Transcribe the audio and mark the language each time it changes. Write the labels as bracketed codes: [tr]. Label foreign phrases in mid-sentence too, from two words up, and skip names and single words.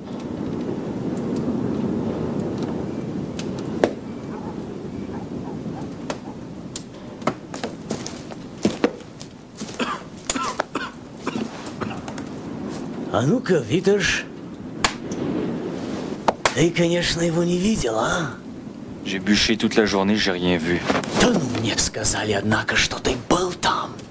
[ru] А ну-ка, Витош, ты, конечно, его не видел, а? [fr] J'ai bûché toute la journée, j'ai rien vu. [ru] Да ну, мне сказали, однако, что ты был там.